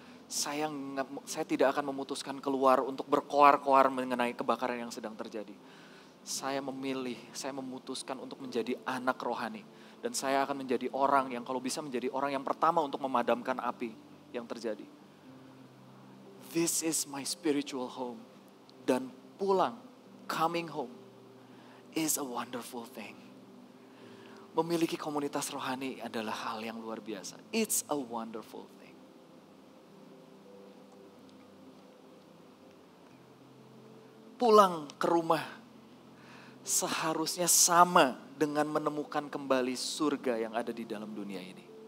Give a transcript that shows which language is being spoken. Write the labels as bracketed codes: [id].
[id] Saya tidak akan memutuskan keluar untuk berkoar-koar mengenai kebakaran yang sedang terjadi. Saya memutuskan untuk menjadi anak rohani. Dan saya akan menjadi orang yang kalau bisa menjadi orang yang pertama untuk memadamkan api yang terjadi. [en] This is my spiritual home. [id] Dan pulang, [en] coming home is a wonderful thing. [id] Memiliki komunitas rohani adalah hal yang luar biasa. [en] It's a wonderful thing. [id] Pulang ke rumah seharusnya sama dengan menemukan kembali surga yang ada di dalam dunia ini.